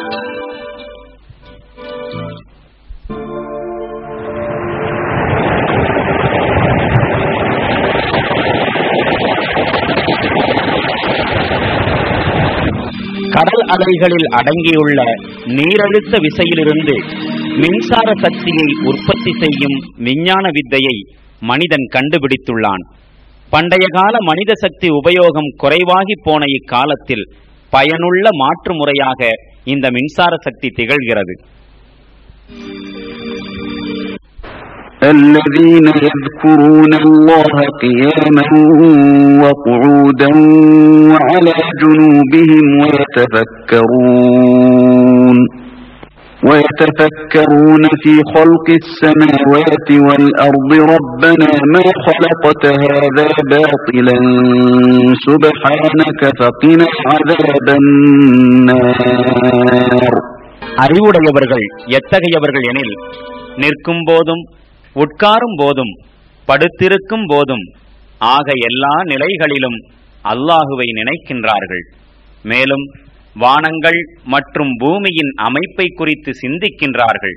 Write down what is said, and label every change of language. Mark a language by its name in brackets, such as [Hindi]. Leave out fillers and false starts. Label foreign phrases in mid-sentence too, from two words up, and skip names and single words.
[Tamil] கடல் அலைகளில் அடங்கியுள்ள நீரழுத்த விசையிலிருந்து மின்சார சக்தியை உற்பத்தி செய்யும் விஞ்ஞான வித்தையை மனிதன் கண்டுபிடித்துள்ளான். பண்டைய கால மனித சக்தி உபயோகம் குறைவாகி போன இக்காலத்தில் பயனுள்ள மாற்று முறையாக இந்த மின்சார சக்தி திகழ்கிறது. [Arabic] الذين يذكرون الله قياما وقعودا وعلى جنوبهم ويتفكرون في خلق السماوات والأرض ربنا ما خلقت هذا باطلا سبحانك فقنا عذاب النار. [Tamil] அறிவுடையவர்கள் எத்தகையவர்கள் எனில், நிற்கும் போதும் உட்காரும் போதும் படுத்திருக்கும் போதும் ஆக எல்லா நிலைகளிலும் அல்லாஹுவை நினைக்கின்றார்கள். மேலும் வானங்கள் மற்றும் பூமியின் அமைப்பை குறித்து சிந்திக்கின்றார்கள்.